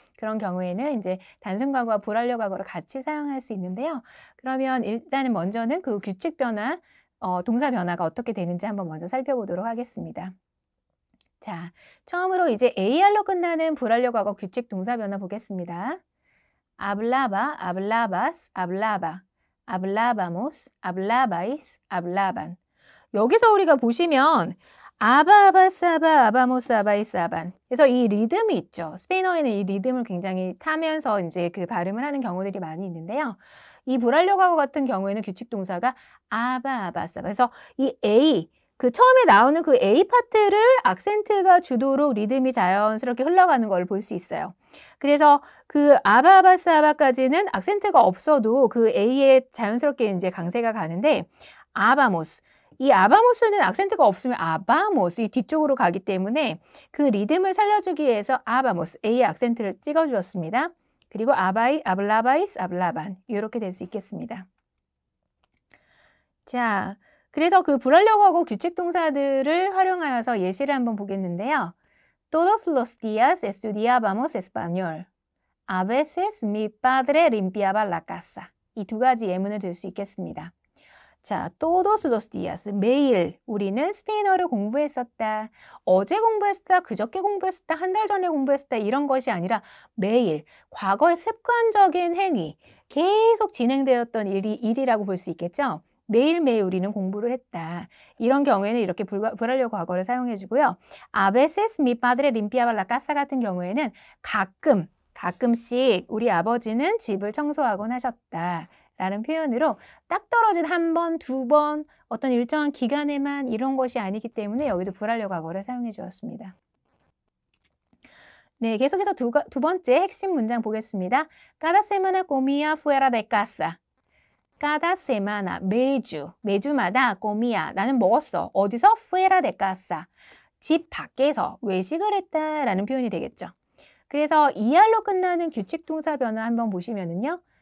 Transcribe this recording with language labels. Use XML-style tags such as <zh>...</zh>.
<ko>그런 경우에는 이제 단순 과거와 불완료 과거를 같이 사용할 수 있는데요. 그러면 일단은 먼저는 그 규칙 변화, 동사 변화가 어떻게 되는지 한번 먼저 살펴보도록 하겠습니다. 자, 처음으로 이제 AR로 끝나는 불완료 과거 규칙 동사 변화 보겠습니다.</ko> <es>hablaba, hablabas, hablaba, hablábamos, hablabais, hablaban.</es> <ko>여기서 우리가 보시면 아바아바사바, 아바모스, 아바이사반. 그래서 이 리듬이 있죠. 스페인어에는 이 리듬을 굉장히 타면서 이제 그 발음을 하는 경우들이 많이 있는데요. 이 불완료 과거 같은 경우에는 규칙 동사가 아바아바사바. 그래서 이 A, 그 처음에 나오는 그 A 파트를 악센트가 주도록 리듬이 자연스럽게 흘러가는 걸 볼 수 있어요. 그래서 그 아바아바사바까지는 악센트가 없어도 그 A에 자연스럽게 이제 강세가 가는데 아바모스. 이 아바모스는 악센트가 없으면 아바모스 이 뒤쪽으로 가기 때문에 그 리듬을 살려주기 위해서 아바모스 A의 악센트를 찍어주었습니다. 그리고 아바이, 아블라바이스, 아블라반 이렇게 될 수 있겠습니다. 자, 그래서 그 불완료 과거 규칙 동사들을 활용하여서 예시를 한번 보겠는데요.</ko> <es>Todos los días estudiábamos español. A veces mi padre limpiaba la casa.</es> <ko>이 2가지 예문을 들 수 있겠습니다. 자,</ko> <es>todos los días,</es> <ko>매일 우리는 스페인어를 공부했었다. 어제 공부했었다, 그저께 공부했었다, 한 달 전에 공부했었다 이런 것이 아니라 매일 과거의 습관적인 행위, 계속 진행되었던 일이라고 볼 수 있겠죠. 매일매일 우리는 공부를 했다. 이런 경우에는 이렇게 불완료 과거를 사용해 주고요.</ko> <es>A veces mi padre limpiaba la casa</es> <ko>같은 경우에는 가끔씩 우리 아버지는 집을 청소하곤 하셨다. 라는 표현으로 딱 떨어진 1번, 2번, 어떤 일정한 기간에만 이런 것이 아니기 때문에 여기도 불완료 과거를 사용해 주었습니다. 네, 계속해서 두 번째 핵심 문장 보겠습니다.</ko> <es>Cada semana comía fuera de casa. Cada semana,</es> <ko>매주마다</ko> <es>comía,</es> <ko>나는 먹었어. 어디서?</ko> <es>Fuera de casa.</es> <ko>집 밖에서 외식을 했다라는 표현이 되겠죠. 그래서 ER로 끝나는 규칙 동사 변화 한번 보시면은요.</ko>